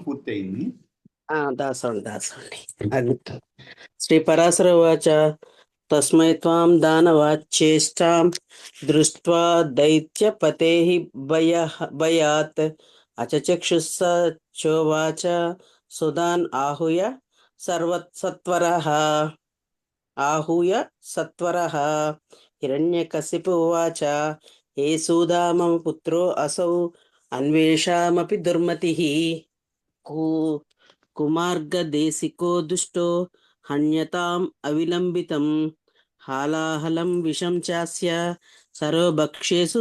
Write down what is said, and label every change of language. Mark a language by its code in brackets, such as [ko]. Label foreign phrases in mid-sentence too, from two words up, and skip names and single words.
[te] 17 వరకు పూర్తి అయింది. దాసం. [sa] श्रीपराशर उवाच तस्मै त्वां दानवाच्येष्टां दृष्ट्वा दैत्यपतेः भयात् अचचक्षुस्स चोवाच सुदान् आहूय सत्वरः हिरण्यकशिपु उवाच हे सूदा मम पुत्रो असौ अन्वेषामपि दुर्मतिः कु कुमार्गदेशिको दुष्टो हन्यताम् अविलम्बितं हालाहलं विषं चास्य सर्वभक्ष्येषु